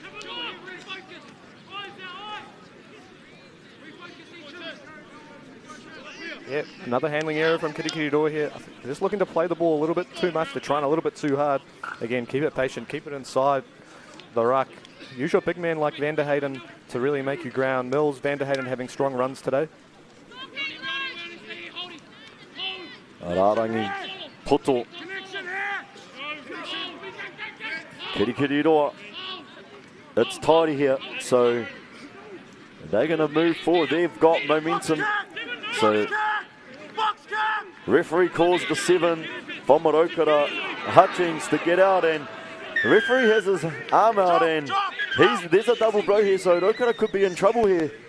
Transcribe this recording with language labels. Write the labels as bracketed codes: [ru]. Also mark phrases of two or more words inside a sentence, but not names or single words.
[en] Yeah, another handling error from Kirikiriroa here. They're just looking to play the ball a little bit too much. They're trying a little bit too hard. Again, keep it patient, keep it inside the ruck. Use your big man like Van der Hayden to really make you ground. Mills, Van der Hayden having strong runs today. [mi] Rārangi, Poto. [en] Kirikiriroa. It's tidy here, so they're going to move forward. They've got momentum. So referee calls the 7 from Raukara. Hutchings to get out, and the referee has his arm out, and there's a double blow here, so Rokara could be in trouble here.